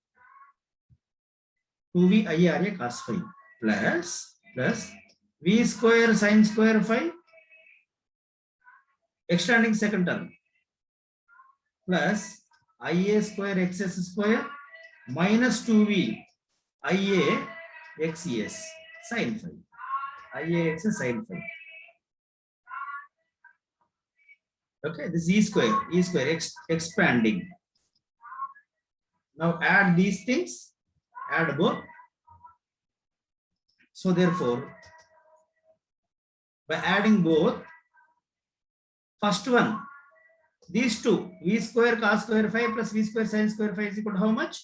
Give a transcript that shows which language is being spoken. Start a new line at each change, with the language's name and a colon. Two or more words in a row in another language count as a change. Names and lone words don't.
English: 2V IARA cos phi plus V square sin square phi, extending second term, plus IA square XS square minus 2V IA XES sin phi. IA XS sin phi. Okay, this E square expanding. Now add these things, add both. So therefore, by adding both, first one, these two, V square cos square phi plus V square sin square phi is equal to how much?